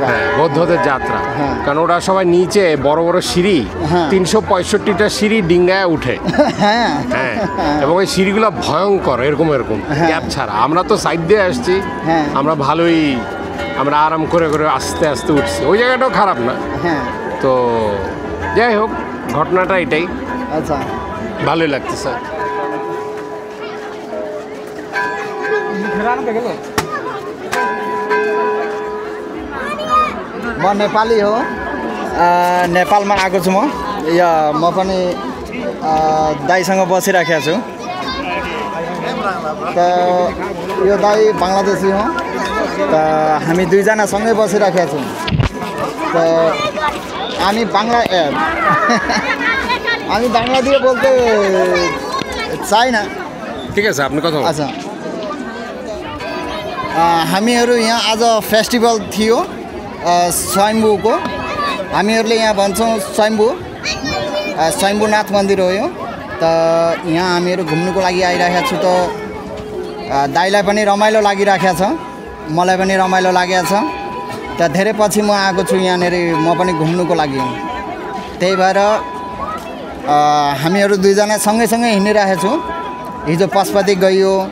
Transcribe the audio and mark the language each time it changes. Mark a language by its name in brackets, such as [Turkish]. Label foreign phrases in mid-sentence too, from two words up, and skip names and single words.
[Bangla] বৌদ্ধদের যাত্রা কারণ ওরা সবাই নিচে বড় বড় সিঁড়ি 365টা সিঁড়ি ডিঙ্গায় উঠে হ্যাঁ এবং ওই সিঁড়িগুলো ভয়ঙ্কর এরকম গ্যাপ ছাড়া আমরা তো সাইড দিয়ে আসছি আমরা ভালোই আমরা আরাম করে করে আস্তে আস্তে উঠছি ওই জায়গাটাও খারাপ না তো যাই হোক ঘটনাটা এটাই আচ্ছা ভালোই লাগতেছে [Nepali] म नेपाली हो नेपालमा आएको छु म म पनि दाईसँग बसिराखेको छु त यो दाई बङ्गलादेशी हो त हामी दुईजना सँगै बसिराखेका छौँ त हामी बाङ्ला [Bangla] দিয়ে বলতে চাই না ঠিক আছে আপনি কথা [Nepali] আচ্ছা हामीहरू यहाँ आज फेस्टिभल थियो स्वयम्भूको हामीहरूले यहाँ भन्छौँ स्वयम्भूनाथ मन्दिर हो यो त यहाँ हामीहरू घुम्नुको लागि आइरहेका छु त दाइलाई पनि रमाइलो लागिरहेको छ मलाई पनि रमाइलो लागेको छ त धेरै पछि म आएको छु यहाँनिर म पनि घुम्नुको लागि त्यही भएर हामीहरू दुईजना सँगैसँगै हिँडिरहेको छौँ हिजो पशुपति गइयो